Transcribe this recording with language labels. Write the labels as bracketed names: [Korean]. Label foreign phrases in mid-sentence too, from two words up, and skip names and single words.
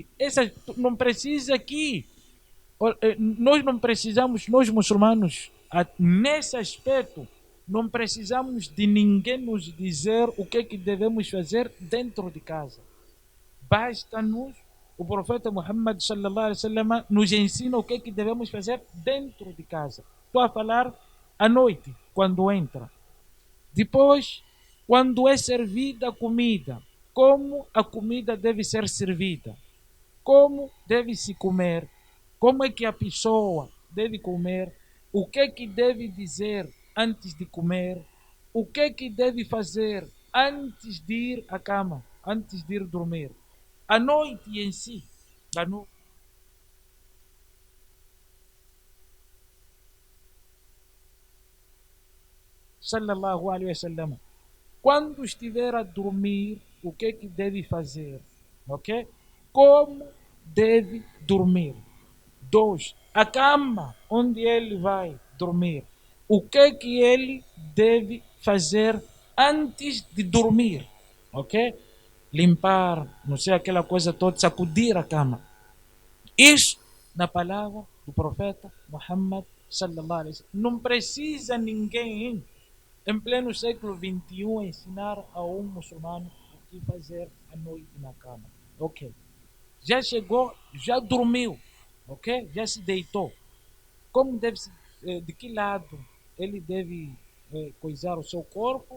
[Portuguese] Essa não precisa aqui. Nós não precisamos, nós muçulmanos, nesse aspecto, não precisamos de ninguém nos dizer o que devemos fazer dentro de casa. Basta-nos, o profeta Muhammad [Arabic] صلى الله عليه وسلم [Portuguese] nos ensina o que devemos fazer dentro de casa. Estou a falar à noite, quando entra. Depois, quando é servida a comida, como a comida deve ser servida, como deve se comer, como é que a pessoa deve comer, o que deve dizer antes de comer, o que deve fazer antes de ir à cama, antes de ir dormir. A noite em si, a noite. [Arabic] صلى الله عليه وسلم. [Portuguese] Quando estiver a dormir, o que deve fazer? Ok? Como deve dormir? 2. A cama onde ele vai dormir. O que ele deve fazer antes de dormir? Ok? Limpar, não sei, aquela coisa toda, sacudir a cama. Isso na palavra do profeta Muhammad [Arabic] صلى الله عليه وسلم. [Portuguese] Não precisa ninguém em pleno século XXI ensinar a um muçulmano o que fazer à noite na cama. Ok. Já chegou, já dormiu, ok? Já se deitou. Como deve se, de que lado ele deve coisar o seu corpo?